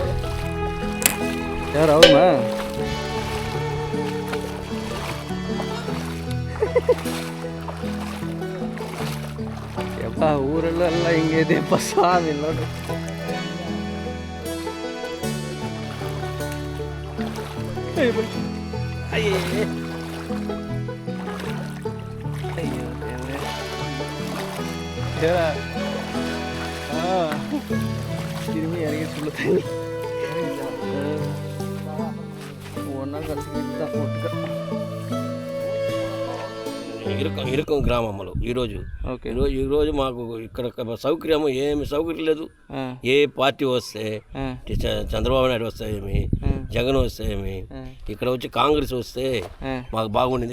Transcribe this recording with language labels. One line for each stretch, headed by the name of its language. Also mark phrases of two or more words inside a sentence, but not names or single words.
Kannada: ಯಾರು ಅವನ? ಯಪ್ಪ, ಊರಲ್ಲೆಲ್ಲ ಹಿಂಗೆ ಇದೆಯಪ್ಪ ಸ್ವಾಮಿ. ನೋಡು, ಅಯ್ಯೋ
Tamil: திரும்பி இறங்கி சொல்ல தண்ணி ஒன்றா కలిసి தான் போட்டுக்க.
Telugu: ఇరుకం గ్రామంలో ఈరోజు ఈరోజు మాకు ఇక్కడ సౌకర్యం ఏమి సౌకర్యం లేదు. ఏ పార్టీ వస్తే చంద్రబాబు నాయుడు వస్తే ఏమి, జగన్ వస్తే ఏమి, ఇక్కడ వచ్చి కాంగ్రెస్ వస్తే మాకు బాగుండింది.